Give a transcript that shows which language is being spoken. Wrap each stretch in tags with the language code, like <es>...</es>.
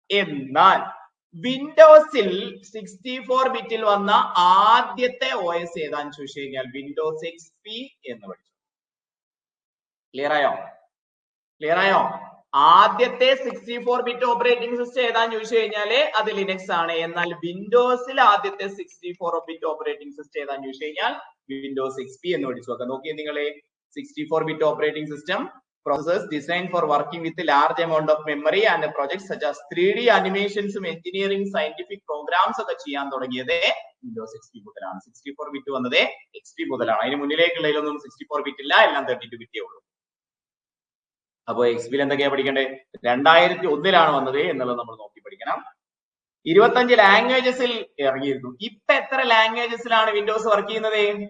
<ml>എന്നാൽ വിൻഡോസിൽ 64-bit വന്ന ആദ്യത്തെ OS ഏതാന്ന് ചോദിച്ചു കഴിഞ്ഞാൽ വിൻഡോസ് XP എന്ന് പഠിച്ചു. ക്ലിയർ ആയോ? ആദ്യത്തെ 64-bit ഓപ്പറേറ്റിംഗ് സിസ്റ്റം ഏതാന്ന് ചോദിച്ചു കഴിഞ്ഞാല് അത് ലിനക്സ് ആണ്. എന്നാൽ വിൻഡോസിൽ ആദ്യത്തെ 64-bit ഓപ്പറേറ്റിംഗ് സിസ്റ്റം ഏതാന്ന് ചോദിച്ചു കഴിഞ്ഞാൽ വിൻഡോസ് XP എന്ന് പഠിച്ചു നോക്കാം. നോക്കിയേ നിങ്ങളെ,</ml> <en>64-bit operating system processors designed for working with a large amount of memory and projects such as 3D animations, engineering, scientific programs</en> <ml>ഒക്കെ ചെയ്യാൻ തുടങ്ങിയത് വിൻഡോസ് XP മുതലാണ്. 64-bit വന്നത് XP മുതലാണ്. അതിന് മുന്നിലേക്കുള്ളതിലൊന്നും 64-bit ഇല്ല, എല്ലാം 32-bit ഉള്ളൂ. അപ്പൊ XP എന്തൊക്കെയാ പഠിക്കേണ്ടത്? 2001 വന്നത് എന്നുള്ളത് നമ്മൾ നോക്കി പഠിക്കണം. 25 ലാംഗ്വേജസിൽ ഇറങ്ങിയിരുന്നു. ഇപ്പൊ എത്ര ലാംഗ്വേജസിലാണ് വിൻഡോസ് വർക്ക് ചെയ്യുന്നത്?</ml>